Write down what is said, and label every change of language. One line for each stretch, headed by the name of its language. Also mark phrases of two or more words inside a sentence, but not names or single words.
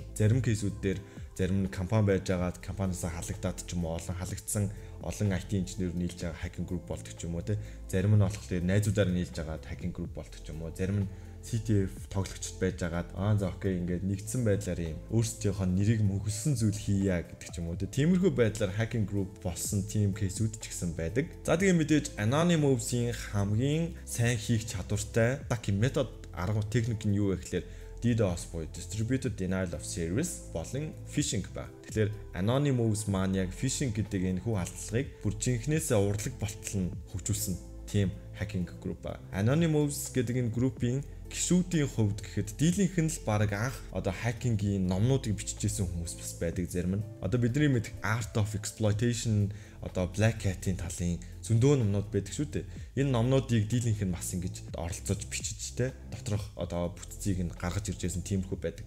Mongolian: Зарим кейсүүд дээр зарим компани байж байгаад компаниасаа халагдаад ч юм уу олон халагдсан олон IT инженер нийлж байгаа хакинг групп болдог ч юм уу те. Зарим нь болохоор найзуудаар нийлж байгаад хакинг групп болдог ч юм уу. Зарим нь CTF тоглогчд байж агаад за окей ингээд нэгдсэн байдлаар юм өөрсдийнхөө нэрийг мөхөлсөн зүйл хийя гэдэг ч юм уу. Тиймэрхүү байдлаар
English: hacking group
Mongolian: болсон
English: team case-
Mongolian: үүд ч гэсэн байдаг. За тэгээ мэдээж Anonymous-ийн хамгийн сайн хийх чадвартай метод арга техник нь юу вэ гэхээр DDoS буюу
English: Distributed Denial of Service
Mongolian: болон phishing ба. Тэгэхээр Anonymous маань яг phishing гэдэг энэ хүү халдлагыг бүр жинхнээсээ урлаг болтол нь хөгжүүлсэн
English: team hacking group
Mongolian: ба. Anonymous гэдэг энэ группийн гишүүдийн хувьд гэхэд дийлэнх нь л баг анх хакингийн номнуудыг бичижсэн хүмүүс бас байдаг зарим нь. Бидний мэдэх Art of Exploitation Black Hat-ийн талын зөндөө номнууд байдаг шүү дээ. Энэ номнуудыг дийлэнх нь бас ингэж оролцож бичиж доторх бүтцийг нь гаргаж иржсэн тиймэрхүү байдаг.